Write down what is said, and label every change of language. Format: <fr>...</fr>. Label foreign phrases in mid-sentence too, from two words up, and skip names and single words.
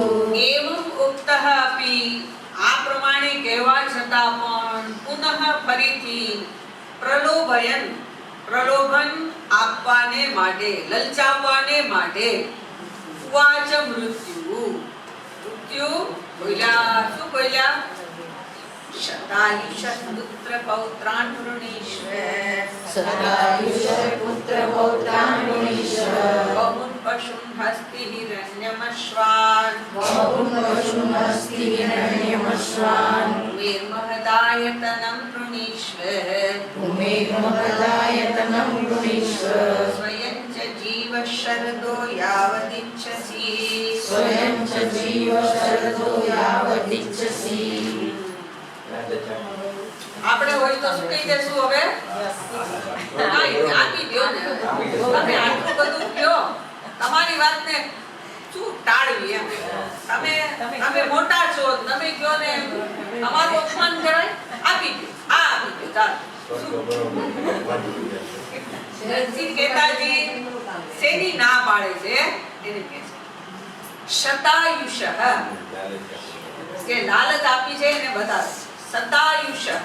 <sa>एवं उक्तः अपि</sa> <gu>આ પ્રમાણે કહેવા છતાં પણ પુનઃ ફરીથી પ્રલોભન આપવાને માટે, લલચાવવાને માટે</gu> <sa>उवाच मृत्यु</sa> <gu>બોલ્યા. શું બોલ્યા?</gu> <sa>शतायुष पुत्र पौत्रान् वृणीष्व सदायुष पुत्र पौत्रान् वृणीष्व बहुन् पशून् हस्ति हिरण्यमश्वान् बहुन् पशून् हस्ति हिरण्यमश्वान् भूमिर्महदायतनं वृणीष्व भूमिर्महदायतनं वृणीष्व स्वयं च जीव शरदो यावदिच्छसि स्वयं च जीव शरदो यावदिच्छसि</sa> <gu>આપણે હોય તો શું કહી દેશું હવે કાઈ આપી દો ને તમે આટલું બધું કયો તમારી વાતને શું ટાળવી એમ તમે મોટા છો તમે કયો ને તમારું અપમાન કરાય આપી દો આપી દો ચાલો રણજીત કેતાજી શેની ના પાડે છે એને કહે છે શતાયુષ કે લાલચ આપી છે એને બતાવે शतायुष</gu>